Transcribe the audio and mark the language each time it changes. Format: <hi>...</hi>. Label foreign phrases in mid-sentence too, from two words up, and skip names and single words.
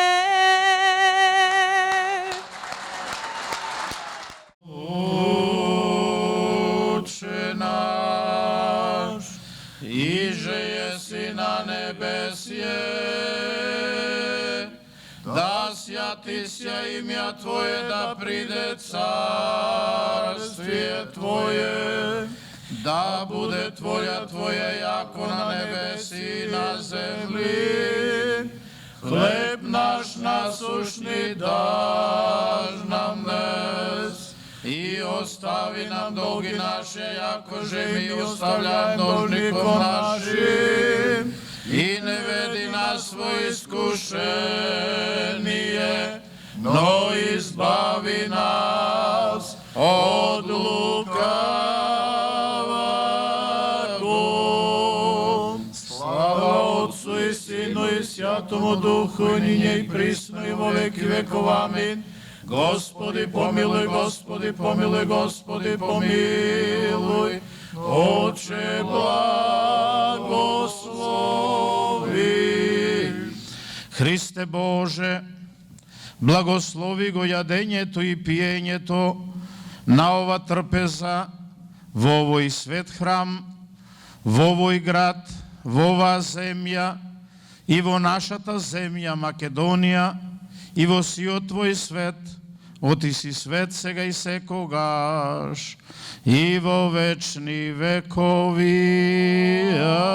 <cu>Отче наш, иже еси на небесје, да свјати се имја Твое, да приде царствие Твое, да буде Твоја Твоја јако на небеси и на земли. Хлеб наш насушни даж нам днес, и остави нам долги наше, јако же ми остављаем должником нашим, и не веди нас во искушение, но избави нас од лукаваго. Слава Отцу и Сину и Святому Духу, ниње и присно и во веки веков. Амин. Господи помилуј, Господи помилуј, Господи помилуј. Отче благослови.</cu> <mk>Христе Боже, благослови го јадењето и пиењето на ова трпеза, во овој свет храм, во овој град, во оваа земја и во нашата земја Македонија и во сиот Твој свет, оти си свет сега и секогаш и во вечни векови.</mk>